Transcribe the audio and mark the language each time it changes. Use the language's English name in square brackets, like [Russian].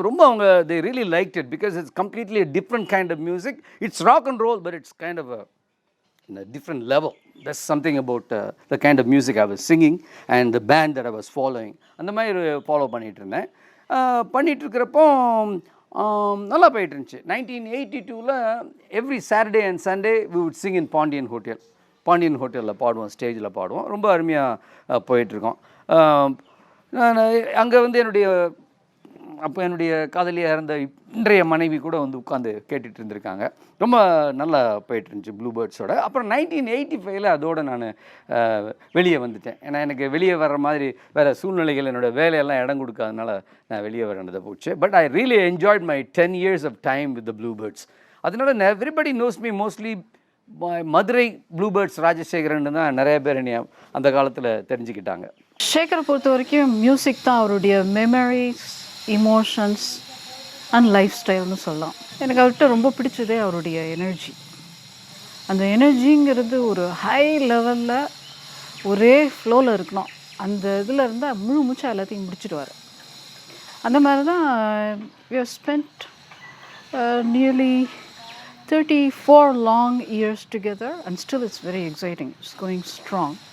[Tamil] அது ரொம்ப அவங்க [English] They really like it because it's completely different kind of music. It's rock and roll but it's kind of in a different level. That's something about the kind of music I was singing and the band that I was following. [Tamil] அந்த மாதிரி follow பண்ணிகிட்டு இருந்தேன். பண்ணிகிட்டு இருக்கிறப்போ நல்லா போயிட்டு இருந்துச்சு. [English] 1982 every Saturday and Sunday we would sing in [Tamil] Pandian ஹோட்டலில் பாடுவோம், ஸ்டேஜில் பாடுவோம். ரொம்ப அருமையாக போயிட்டுருக்கோம். நான் அங்கே வந்து என்னுடைய காதலியாக இருந்த இன்றைய மனைவி கூட வந்து உட்காந்து கேட்டுட்டு இருந்திருக்காங்க. ரொம்ப நல்லா போயிட்டு இருந்துச்சு ப்ளூபேர்ட்ஸோட. அப்புறம் 1985 அதோடு நான் வெளியே வந்துட்டேன். ஏன்னா எனக்கு வெளியே வர்ற மாதிரி வேறு சூழ்நிலைகள் என்னோடய வேலையெல்லாம் இடம் கொடுக்காதனால நான் வெளியே வரேன்னதை போச்சு. [English] But I really enjoyed my 10 years of time with the Bluebirds. [Tamil] அதனால [English] everybody knows me mostly [Tamil] Madurai bluebirds Rajasekaran தான் நிறைய பேர் என்னைய அந்த காலத்தில் தெரிஞ்சுக்கிட்டாங்க. சேகரை பொறுத்த வரைக்கும் மியூசிக் தான் அவருடைய மெமரிஸ், இமோஷன்ஸ் அண்ட் லைஃப் ஸ்டைல்னு சொல்லலாம். எனக்கு அவர்கிட்ட ரொம்ப பிடிச்சதே அவருடைய எனர்ஜி. அந்த எனர்ஜிங்கிறது ஒரு ஹை லெவலில் ஒரே ஃப்ளோவில் இருக்கணும். அந்த இதில் இருந்தால் முழு மூச்சா எல்லாத்தையும் முடிச்சிடுவார். அந்த மாதிரி தான் [English] we have spent nearly 34 long years together and still it's very exciting. It's going strong.